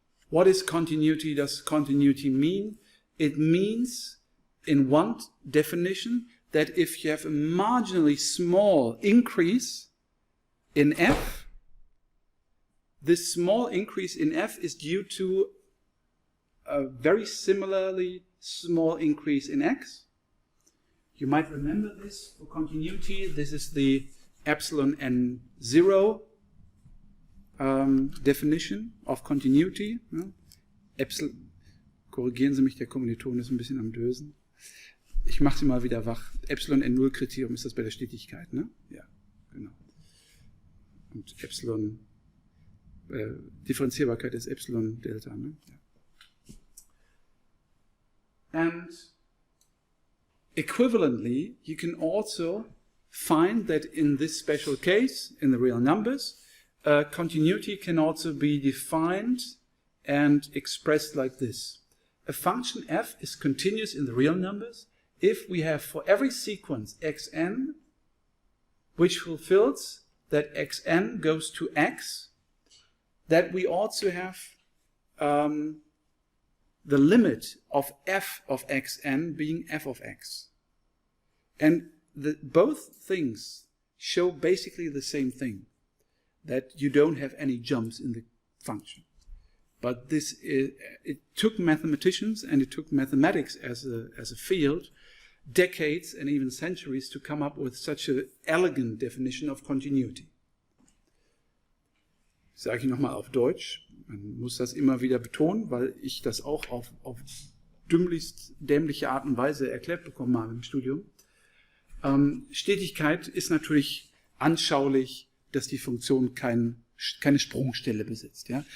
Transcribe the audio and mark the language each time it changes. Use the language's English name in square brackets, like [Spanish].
[English] What is continuity? Does continuity mean? It means, in one definition, that if you have a marginally small increase in f, this small increase in f is due to a very similarly small increase in x. You might remember this for continuity. This is the epsilon n0 definition of continuity. [German] Epsilon, korrigieren Sie mich, der Kommiliton ist ein bisschen am Dösen. Ich mache Sie mal wieder wach. Epsilon n0 Kriterium ist das bei der Stetigkeit, ne? Ja, genau. Und Epsilon, Differenzierbarkeit ist Epsilon Delta, ne? Ja. [English] And equivalently, you can also find that in this special case, in the real numbers, continuity can also be defined and expressed like this. A function f is continuous in the real numbers if we have for every sequence xn, which fulfills that xn goes to x, that we also have the limit of f of xn being f of x. And both things show basically the same thing, that you don't have any jumps in the function. But this is, it took mathematicians and it took mathematics as a field decades and even centuries to come up with such an elegant definition of continuity. [German] Sage ich nochmal auf Deutsch. Man muss das immer wieder betonen, weil ich das auch auf dümmlichst dämliche Art und Weise erklärt bekommen habe im Studium. Stetigkeit ist natürlich anschaulich, dass die Funktion keine Sprungstelle besitzt. Ja?